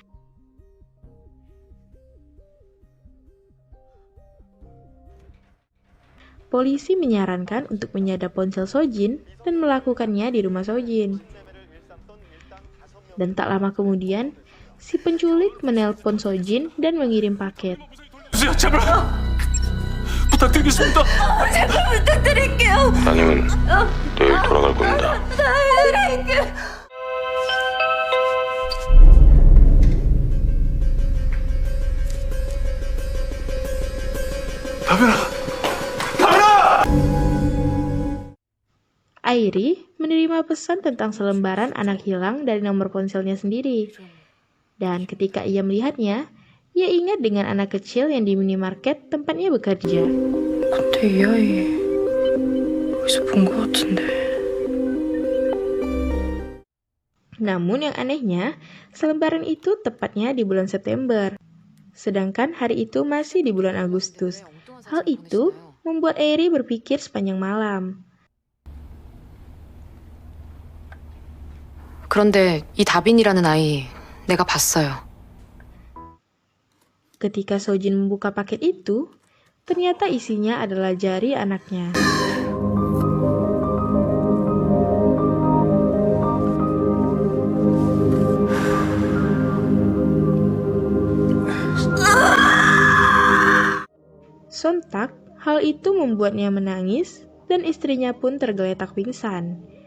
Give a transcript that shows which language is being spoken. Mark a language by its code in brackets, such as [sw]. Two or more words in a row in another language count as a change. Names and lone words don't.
[id] Polisi menyarankan untuk menyadap ponsel Sojin dan melakukannya di rumah Sojin. Dan tak lama kemudian, si penculik menelpon Sojin dan mengirim paket. [ko] 주세요, 제발! 부탁드리겠습니다. 제발 부탁드릴게요. 따님은 내일 돌아갈 겁니다. [id] Airi menerima pesan tentang selembaran anak hilang dari nomor ponselnya sendiri. Dan ketika ia melihatnya, ia ingat dengan anak kecil yang di minimarket tempatnya bekerja. [ko] 근데 이 아이 어디서 본 것 같은데. [id] Namun yang anehnya, selembaran itu tepatnya di bulan September. Sedangkan hari itu masih di bulan Agustus. Hal itu membuat Airi berpikir sepanjang malam. [ko] 그런데 이 다빈이라는 아이 내가 봤어요. [id] Ketika Sojin membuka paket itu, ternyata isinya adalah jari anaknya. Sontak, hal itu membuatnya menangis dan istrinya pun tergeletak pingsan.